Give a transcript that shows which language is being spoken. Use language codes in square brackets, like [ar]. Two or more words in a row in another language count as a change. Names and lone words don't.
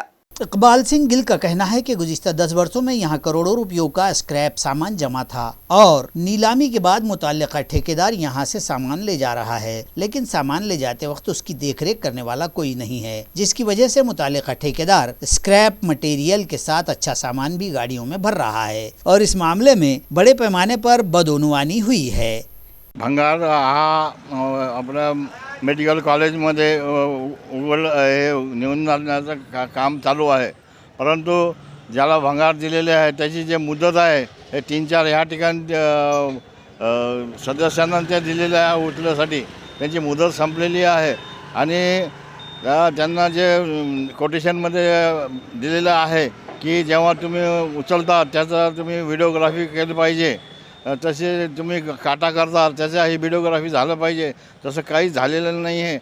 [ur] اقبال سنگھ گل کا کہنا ہے کہ گزشتہ 10 برسوں میں یہاں کروڑوں روپیوں کا اسکریپ سامان جمع تھا اور نیلامی کے بعد متعلقہ ٹھیکیدار یہاں سے سامان لے جا رہا ہے، لیکن سامان لے جاتے وقت اس کی دیکھ ریکھ کرنے والا کوئی نہیں ہے، جس کی وجہ سے متعلقہ ٹھیکیدار [en] scrap material [ur] کے ساتھ اچھا سامان بھی گاڑیوں میں بھر رہا ہے اور اس معاملے میں بڑے پیمانے پر بدعنوانی ہوئی ہے۔ [mr] भंगार हा आपला [en] medical collegeमध्ये [mr] नेऊन जाण्याचं काम चालू आहे, परंतु ज्याला भंगार दिलेले आहे त्याची जे मुदत आहे हे 3-4 ह्या ठिकाणी सदस्यांना ते दिलेले आहे उचलण्यासाठी, त्यांची मुदत संपलेली आहे आणि त्यांना जे कोटेशनमध्ये दिलेलं आहे की जेव्हा तुम्ही उचलता त्याचा तुम्ही व्हिडिओग्राफी केली पाहिजे, तसे तुम्ही काटा करता त्याचा ही व्हिडिओग्राफी झालं पाहिजे, तसं काही झालेलं नाही आहे।